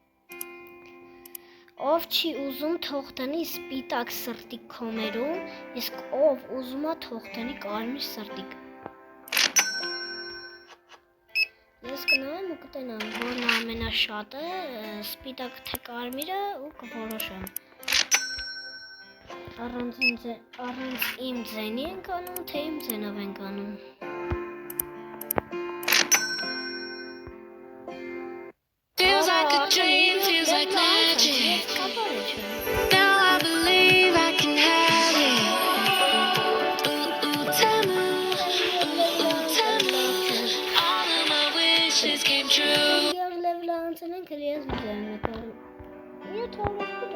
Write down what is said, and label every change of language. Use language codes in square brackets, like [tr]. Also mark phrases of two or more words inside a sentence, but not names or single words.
[hy] Ով չի ուզում թող տնի սպիտակ սրտիկ քոմերում, իսկ ով ուզում է թող տնի կարմիր սրտիկ։ Ես կնայեմ ու կտենամ որն է ամենաշատը, սպիտակ թե կարմիրը ու կորոշեմ։ Առանց իմ ձենի ենք անում, թե իմ ձենով ենք անում։ [en] Feels like a dream, feels like magic. Now I believe I can have it. Tamu, tamu, all of my wishes came true. [hy] Level անցնենք ես ձեն մեկը։ Եթե